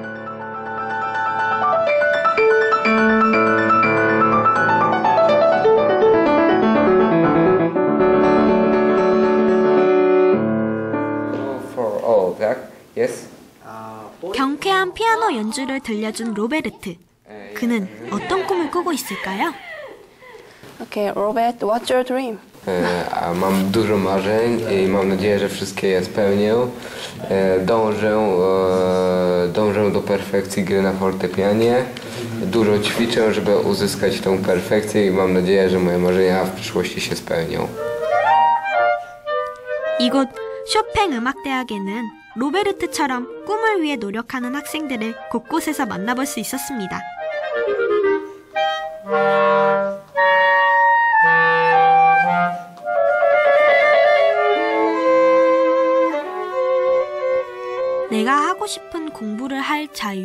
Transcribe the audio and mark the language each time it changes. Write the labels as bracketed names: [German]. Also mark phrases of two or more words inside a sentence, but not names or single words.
[Korean] 경쾌한 피아노 연주를 들려준 로베르트. 그는 어떤 꿈을 꾸고 있을까요? [English] Okay, Robert, what's your dream? [Polish] Mam dużo marzeń i mam nadzieję, że wszystkie je spełnię. Dążę do perfekcji gry na fortepianie. Dużo ćwiczę, żeby uzyskać tą perfekcję i mam nadzieję, że moje marzenia w przyszłości się spełnią. [Korean] 이곳 쇼팽 음악대학에는 로베르트처럼 꿈을 위해 노력하는 학생들을 곳곳에서 만나볼 수 있었습니다. 내가 하고 싶은 공부를 할 자유.